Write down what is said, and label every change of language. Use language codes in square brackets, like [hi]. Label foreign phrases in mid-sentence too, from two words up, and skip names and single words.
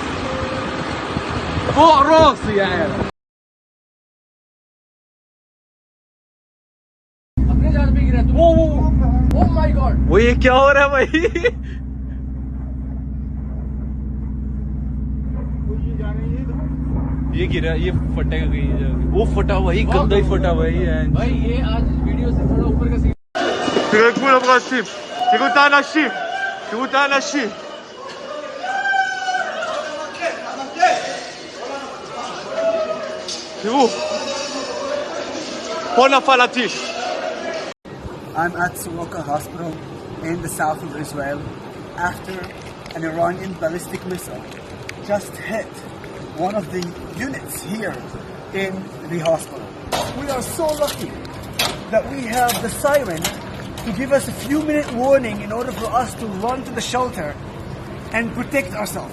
[ar] فوق راسي يا عيال [en] Oh my God! [hi] ये क्या हो रहा है भाई ये गिरा, ये फटेगा कहीं जाके। वो फटा हुआ ही, गंदा ही फटा हुआ ही है भाई। ये आज वीडियो से थोड़ा ऊपर का सीन। [he] תרגמו לברסים, תראו את האנשים, תראו את האנשים. תראו, פה נפל הטיל. [en] I'm at Soroka Hospital in the south of Israel after an Iranian ballistic missile just hit one of the units here in the hospital. We are so lucky that we have the siren to give us a few-minute warning in order for us to run to the shelter and protect ourselves.